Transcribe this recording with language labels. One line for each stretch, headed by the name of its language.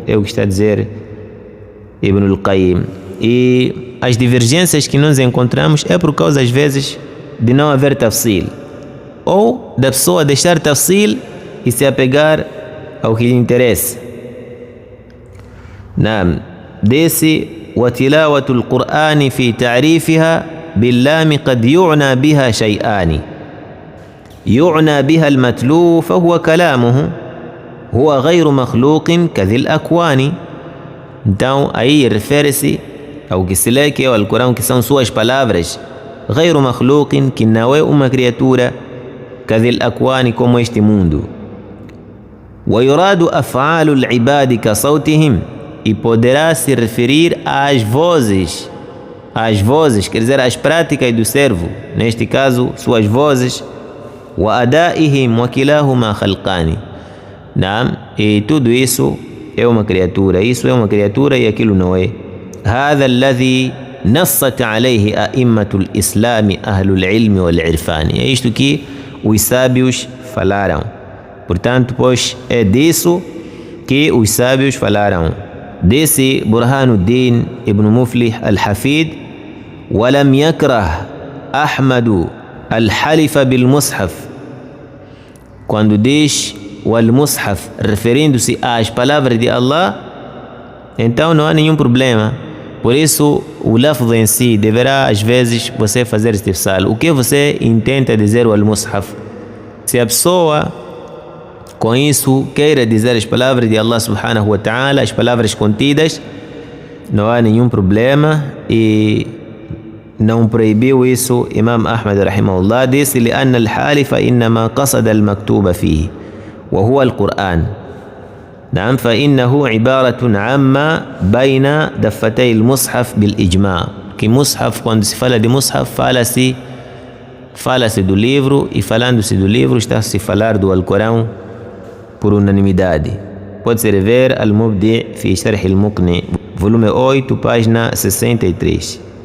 Portuguese: É o que está a dizer Ibn al-Qayyim. E as divergências que nós encontramos é por causa, às vezes, de não haver tafsil. Ou da pessoa deixar tafsil e se apegar ao que lhe interessa.
Arabic: Desse وتلاوة القرآن في تعريفها باللام قد يعنى بها شيئان يعنى بها المتلو فهو كلامه هو غير مخلوق كذي الأكوان.
Portuguese: Então aí refere-se ao que se lê que é o Alcorão, que são suas palavras,
Arabic: غير مخلوق,
Portuguese: que não é uma criatura,
Arabic: كذي الأكوان,
Portuguese: como este mundo.
Arabic: ويراد أفعال العباد كصوتهم,
Portuguese: e poderá se referir às vozes, quer dizer, às práticas do servo, neste caso, suas vozes.
Arabic: وأدائهم وكلاهما خلقان.
Portuguese: Não, e tudo isso é uma criatura, isso é uma criatura e aquilo não é.
Arabic: هذا الذي نصت عليه أئمة الإسلام أهل العلم والعرفان.
Portuguese: É isto que os sábios falaram. Portanto, pois é disso que os sábios falaram.
Arabic: Disse Burhanuddin ibn Muflih al-Hafid: ولم يكره أحمد الحلف بالمصحف.
Portuguese: Quando diz o al-Mushaf, referindo-se às palavras de Allah, então não há nenhum problema. Por isso, o lafz em si deverá, às vezes, você fazer istifsal. O que você intenta dizer o al-Mushaf? Se a pessoa com isso queira dizer as palavras de Allah subhanahu wa ta'ala, as palavras contidas, não há nenhum problema, e não proibiu isso Imam Ahmad rahimahullah.
Arabic: Disse: لأن الحالف إنما قصد المكتوب فيه وهو القرآن. نعم، فإنه عبارة عما بين دفتي المصحف بالإجماع.
Portuguese: Que mushaf, quando se fala de mushaf, fala-se do livro, e falando-se do livro está-se a falar do Alcorão por unanimidade. Pode-se rever Al-Mubdi fi Sharh al-Muqni, volume 8, página 63.